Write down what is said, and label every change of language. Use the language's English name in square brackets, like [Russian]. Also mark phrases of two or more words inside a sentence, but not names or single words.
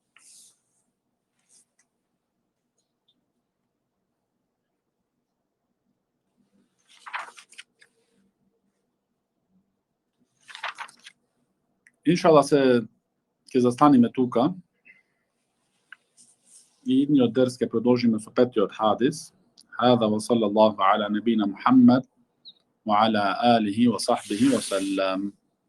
[Macedonian] Иншалла се ќе застанеме тука и идниот дерс ќе продолжиме со 5-тиот хадис. [Arabic] هذا وصلى الله على نبينا محمد وعلى آله وصحبه وسلم.